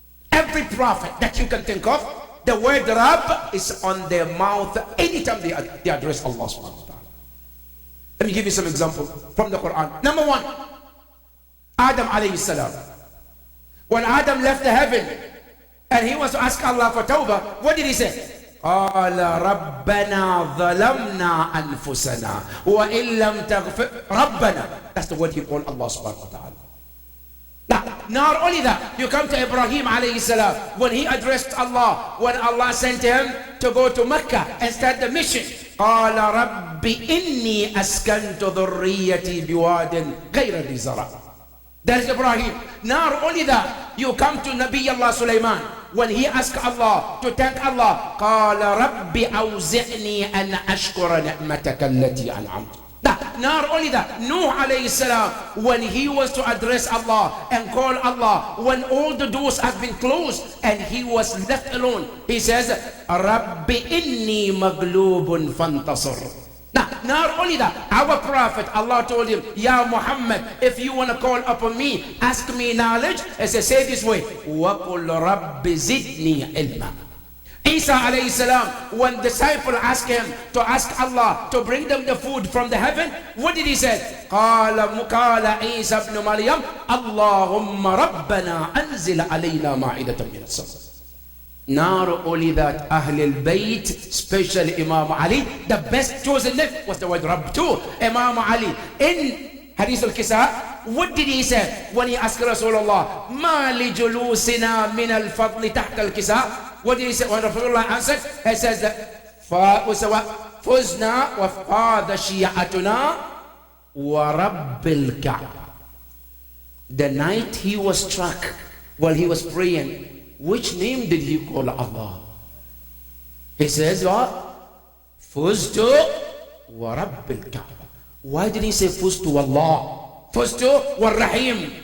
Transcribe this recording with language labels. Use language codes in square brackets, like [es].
[en] Every prophet that you can think of, the word Rabb is on their mouth anytime they address Allah subhanahu wa ta'ala. Let me give you some examples from the Quran. Number one, Adam alayhi salam. When Adam left the heaven and he wants to ask Allah for tawbah, what did he say? [ar] قال ربنا ظلمنا أنفسنا وإن لم تغفر ربنا. [en] That's the word he called Allah subhanahu wa ta'ala. Now, not only that, you come to Ibrahim alayhi salam, when he addressed Allah, when Allah sent him to go to Mecca and start the mission. [ar] قال رب إني أسكنت ذريتي بواد غير ذي زرع. [en] That is Ibrahim. Not only that, you come to Nabi Allah Sulaiman, when he asked Allah to thank Allah, [ar] قال رب أوزعني أن أشكر نعمتك التي أنعمت. [en] Not only that, Nuh alayhi salam, when he was to address Allah and call Allah, when all the doors have been closed and he was left alone, he says, [ar] رب إني مغلوب فانتصر. [en] Now, not only that, our prophet, Allah told him, Ya Muhammad, if you want to call upon me, ask me knowledge, as I say this way, [ar] وَقُلْ رَبِّ زِدْنِي عِلْمًا. [en] Isa alayhi salam, when the disciple asked him to ask Allah to bring them the food from the heaven, what did he say? [ar] قال عيسى ابن مريم اللهم ربنا أنزل علينا مائدة من السماء. [en] Not only that, Ahlul Bayt, especially Imam Ali, the best chosen name was the word Rabb too. Imam Ali, in Hadith al-Kisa, what did he say when he asked Rasulullah, [ar] ما لجلوسنا من الفضل تحت الكساء? [en] What did he say when Rasulullah answered? He says that [ar] فُزْنَا وَفَاضَ شِيَعَتُنَا وَرَبِّ الْكَعْبَةِ. [en] The night he was struck while he was praying, which name did he call Allah? He says what? [ar] Fuztu wa Rabbil Kaaba. [en] Why did he say Fuztu Allah? Fuztu wa Rahim.